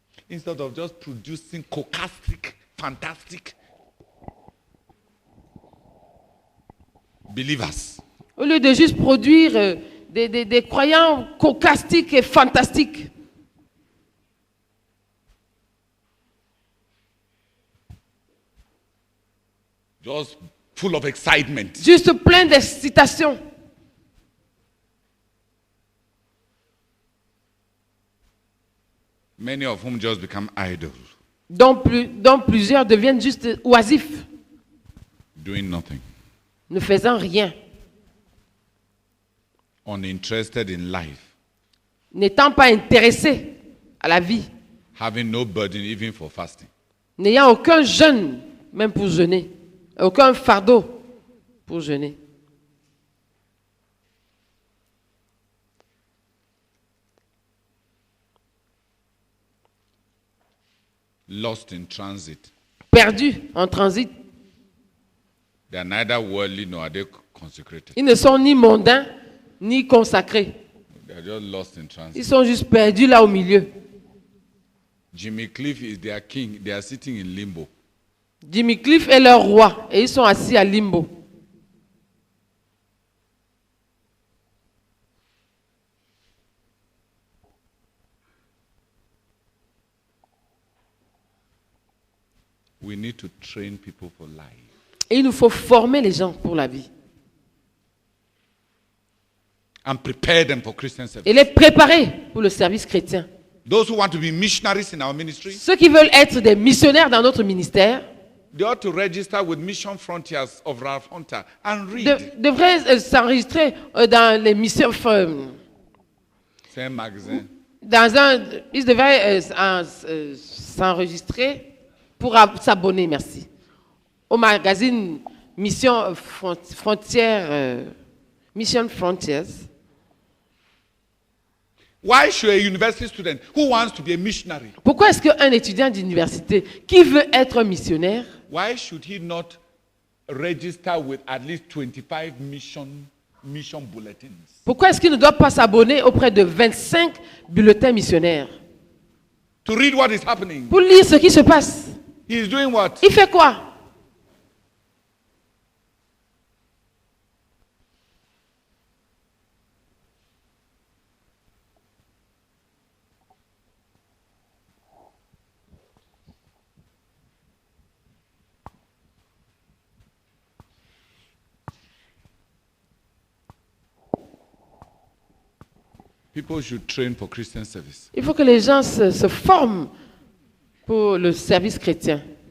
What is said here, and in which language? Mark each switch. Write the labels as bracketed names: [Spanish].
[English] Instead of just producing cocastic, fantastic believers. [French] Au lieu de juste produire des croyants cocastiques et fantastiques. [English] Just full of excitement. [French] Juste plein d'excitation. [English] Many of whom just become idols, [French] Dont plusieurs deviennent juste oisifs, [English] doing nothing, [French] ne faisant rien, [English] uninterested in life, [French] n'étant pas intéressés à la vie, [English] having no burden even for fasting. [French] n'ayant aucun jeûne, même pour jeûner, aucun fardeau pour jeûner. [English] Lost in transit. [French] Perdus en transit. [English] They are neither worldly nor are they consecrated. [French] Ils ne sont ni mondains, ni consacrés. [English] They are just lost in transit. [French] Ils sont juste perdus là au milieu. [English] Jimmy Cliff is their king. They are sitting in limbo. [French] Jimmy Cliff est leur roi et ils sont assis à limbo. [English] We need to train people for life. [French] Et il nous faut former les gens pour la vie. [English] And prepare them for Christian service. [French] Et les préparer pour le service chrétien. [English] Those who want to be missionaries in our ministry, [French] Ceux qui veulent être des missionnaires dans notre ministère, [English] they ought to register with Mission Frontiers of Ralph Hunter and read. [French] devraient s'enregistrer dans les missions. C'est un magazine. Ils devraient s'enregistrer pour s'abonner, merci, au magazine Mission Frontières. [English] Mission Frontiers. Why should a university student who wants to be a missionary, [French] Pourquoi est-ce qu'un étudiant d'université qui veut être missionnaire, [English] why should he not register with at least 25 mission bulletins? [French] pourquoi est-ce qu'il ne doit pas s'abonner auprès de 25 bulletins missionnaires [English] To read what is happening. [French] pour lire ce qui se passe? [English] He is doing what? [French] Il fait quoi? [English] People should train for Christian service. [French] Il faut que les gens se forment pour le service chrétien.